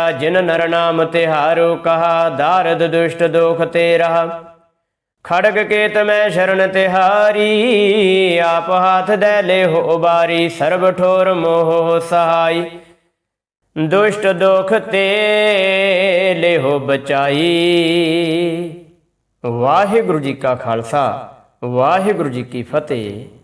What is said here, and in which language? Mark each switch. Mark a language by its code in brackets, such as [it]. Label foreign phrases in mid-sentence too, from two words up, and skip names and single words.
[bra] जिन नर नाम तिहारो कहा, दारद दुष्ट दोख ते रहा। खड़ग केत मैं शरण तिहारी, आप हाथ दे ले हो उबारी। सर्व ठोर मोह सहाय, दुष्ट दोख ते ले हो बचाई। [pa] ਵਾਹਿਗੁਰੂ ਜੀ ਕਾ ਖਾਲਸਾ, ਵਾਹਿਗੁਰੂ ਜੀ ਕੀ ਫਤਿਹ।